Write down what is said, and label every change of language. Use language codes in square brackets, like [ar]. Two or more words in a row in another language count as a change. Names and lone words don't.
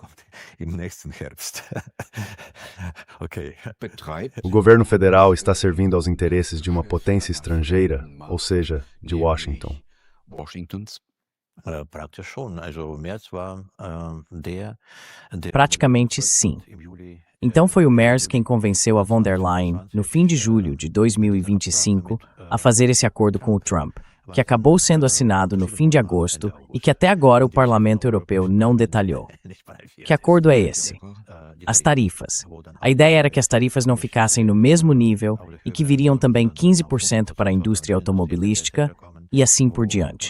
[pt] O governo federal está servindo aos interesses de uma potência estrangeira, ou seja, de Washington. Praticamente sim. Então foi o Merz quem convenceu a von der Leyen, no fim de julho de 2025, a fazer esse acordo com o Trump, que acabou sendo assinado no fim de agosto e que até agora o Parlamento Europeu não detalhou. Que acordo é esse? As tarifas. A ideia era que as tarifas não ficassem no mesmo nível e que viriam também 15% para a indústria automobilística e assim por diante.